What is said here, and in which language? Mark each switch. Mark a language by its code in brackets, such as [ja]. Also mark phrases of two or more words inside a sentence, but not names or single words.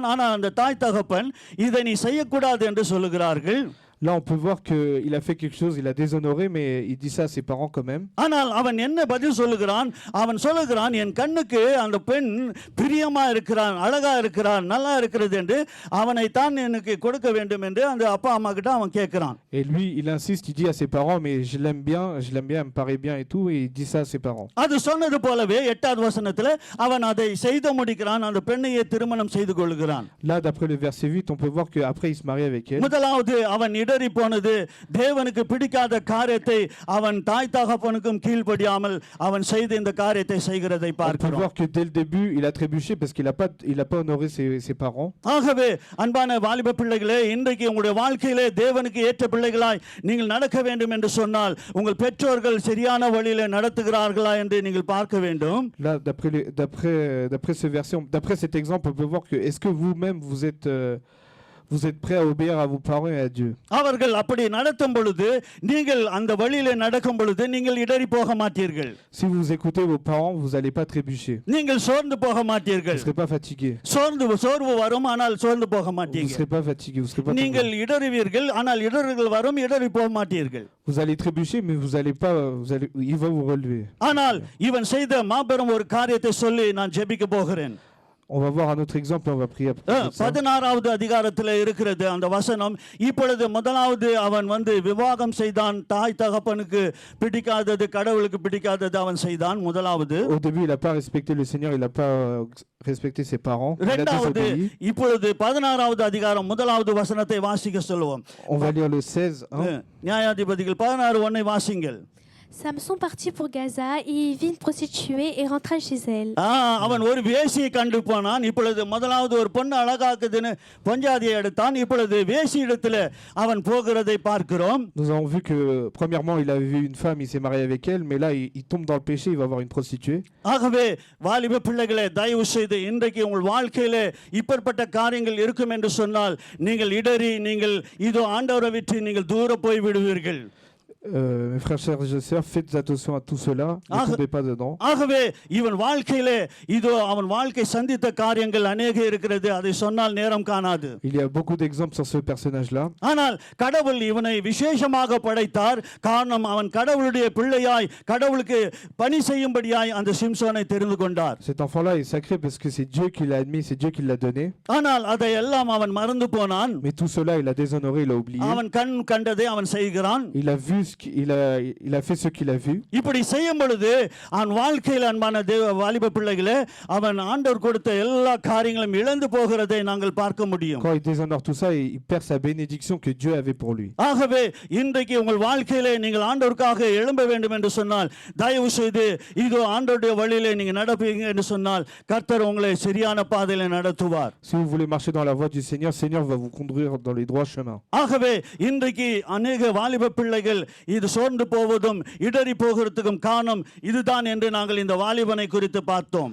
[ta] ஆனால் அந்த தாய் தகப்பன் இதை நீ செய்யக்கூடாது என்று சொல்லுகிறார்கள். [fr] Là, on peut voir qu'il a fait quelque chose, il a déshonoré, mais il dit ça à ses parents quand même. [ta] ஆனால் அவன் என்ன பதில் சொல்லுகிறான்? அவன் சொல்லுகிறான், என் கண்ணுக்கு அந்த பெண் பிரியமா இருக்கிறான், அழகா இருக்கிறான், நல்லா இருக்கிறது என்று அவனை தான் எனக்கு கொடுக்க வேண்டும் என்று அந்த அப்பா அம்மா கிட்ட அவன் கேட்கிறான். [fr] Et lui, il insiste, il dit à ses parents, mais je l'aime bien, elle me paraît bien et tout, et il dit ça à ses parents. [ta] அது சொன்னது போலவே 8வது வசனத்துல அவன் அதை செய்து முடிக்கிறான், அந்த பெண்ணையே திருமணம் செய்து கொள்கிறான். [fr] Là, d'après le verset 8, on peut voir qu'après il se marie avec elle. [ta] முதலாவது அவன் இடறி போனது தேவனுக்கு பிடிக்காத காரியத்தை அவன் தாய் தகப்பனுக்கும் கீழ்ப்படியாமல் அவன் செய்த இந்த காரியத்தை செய்கிறதை [fr] On peut [ta] பார்க்கிறோம். [fr] voir que dès le début, il a trébuché parce qu'il a pas honoré ses parents. [ta] ஆகவே அன்பான வாலிப பிள்ளைகளே, இன்றைக்கு உங்களுடைய வாழ்க்கையிலே தேவனுக்கு ஏற்ற பிள்ளைகளாய் நீங்கள் நடக்க வேண்டும் என்று சொன்னால் உங்கள் பெற்றோர்கள் சரியான வழியிலே நடத்துகிறார்களா என்று நீங்கள் பார்க்க வேண்டும். [fr] Là, d'après ce verset, d'après cet exemple, on peut voir que est-ce que vous-même vous êtes prêts à obéir à vos parents et à Dieu. [ta] அவர்கள் அப்படி நடத்தும் பொழுது நீங்கள் அந்த வழியிலே நடக்கும் பொழுது நீங்கள் இடறி போக மாட்டீர்கள். [fr] Si vous écoutez vos parents, vous n'allez pas trébucher. [ta] நீங்கள் சோர்ந்து போக மாட்டீர்கள். [fr] Vous ne serez pas fatigué. [ta] சோர்வு வரும், ஆனால் சோர்ந்து போக [fr] Vous ne [ta] மாட்டீங்க. [fr] serez pas fatigué, vous serez pas [ta] நீங்கள் [fr] tombé. [ta] இடறுவீர்கள், ஆனால் இடர்கள் வரும், இடறி போக மாட்டீர்கள். [fr] Vous allez trébucher, mais il va vous relever. [ta] ஆனால் இவன் செய்த மாபெரும் ஒரு காரியத்தை சொல்லி நான் ஜெபிக்க போகிறேன். [fr] On va voir un autre exemple, on va prier après. [ta] 16வது அதிகாரத்தில் இருக்கிறது அந்த வசனம். இப்பொழுது முதலாவது அவன் விவாகம் செய்தான். தாய் தகப்பனுக்கு பிடிக்காதது, கடவுளுக்கு பிடிக்காதது அவன் செய்தான். முதலாவது. [fr] Au début, il n'a pas respecté le Seigneur, il n'a pas respecté ses parents. Il a [ta] இரண்டாவது [fr] désobéi. [ta] இப்பொழுது 16வது அதிகாரம் முதலாவது வசனத்தை வாசிக்க சொல்லுவோம். [fr] On va lire le 16. [ta] நியாயாதிபதிகள் 16:1 வாசிங்கள். [fr] Samson partit pour Gaza et il vit une prostituée et rentra chez elle. [ta] அவன் ஒரு வேசியை கண்டு போனான். இப்பொழுது முதலாவது ஒரு பொண்ணு அழகாக்குதுன்னு பஞ்சாதியை எடுத்தான். இப்பொழுது வேசி இடத்துல அவன் போகிறதை பார்க்கிறோம். [fr] Nous avons vu que premièrement il avait vu une femme, il s'est marié avec elle, mais là il tombe dans le péché, il va voir une prostituée. [ta] ஆகவே வாலிப பிள்ளைகளே, தயவு செய்து இன்றைக்கு உங்கள் வாழ்க்கையிலே இப்படிப்பட்ட காரியங்கள் இருக்கும் என்று சொன்னால் நீங்கள் இடறி நீங்கள் இதோ ஆண்டவரை விட்டு நீங்கள் தூர போய் விடுவீர்கள். [fr] Mes frères, chers et sœurs, faites attention à tout cela, ne tombez pas dedans. [ta] ஆகவே இவன் வாழ்க்கையிலே இதோ அவன் வாழ்க்கை சந்தித்த காரியங்கள் अनेक இருக்கிறது. அதை சொன்னால் நேரம் காணாது. [fr] Il y a beaucoup d'exemples sur ce personnage-là. [ta] ஆனால் கடவுள் இவனை விசேஷமாக படைத்தார். காரணம் அவன் கடவுளுடைய பிள்ளையாய் கடவுளுக்கு பணி செய்யும்படியாய் அந்த சிம்சோனை தெரிந்து கொண்டார். [fr] Cet enfant-là est sacré parce que c'est Dieu qui l'a admis, c'est Dieu qui l'a donné. [ta] ஆனால் அதை எல்லாம் அவன் மறந்து போனான். [fr] Mais tout cela, il a déshonoré, il a oublié. [ta] அவன் கண் கண்டதை அவன் செய்கிறான். [fr] Il a vu ce il a fait ce qu'il a vu. [ta] இப்படி செய்யும் பொழுது அவன் வாழ்க்கையில் அன்பான வாலிப பிள்ளைகளே அவன் ஆண்டவர் கொடுத்த எல்லா காரியங்களும் இழந்து போகிறதை நாங்கள் பார்க்க முடியும். [fr] Quand il déshonore tout ça, il perd sa bénédiction que Dieu avait pour lui. [ta] ஆகவே இன்றைக்கு உங்கள் வாழ்க்கையிலே நீங்கள் ஆண்டவருக்காக எழும்ப வேண்டும் என்று சொன்னால் தயவு செய்து இதோ ஆண்டவருடைய வழியிலே நீங்க நடப்பீங்க என்று சொன்னால் கர்த்தர் உங்களை சரியான பாதையிலே நடத்துவார். [fr] Si vous voulez marcher dans la voie du Seigneur, Seigneur va vous conduire dans les droits chemins. [ta] ஆகவே இன்றைக்கு अनेक வாலிப பிள்ளைகள் இது சோர்ந்து போவதும் இடறி போகிறதுக்கும் காரணம் இதுதான் என்று நாங்கள் இந்த வாலிபனை குறித்து பார்த்தோம்.